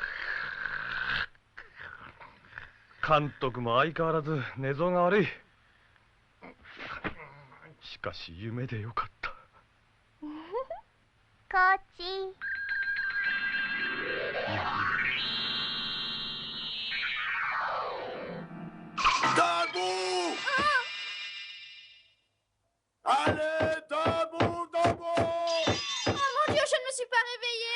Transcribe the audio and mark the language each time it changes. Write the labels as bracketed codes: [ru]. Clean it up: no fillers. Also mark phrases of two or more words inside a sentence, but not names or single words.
[ja] 監督も相変わらず寝相が悪い。しかし夢でよかった。こっち。 [fr] Debout! Allez, debout, debout! Oh mon Dieu, je ne me suis pas réveillée.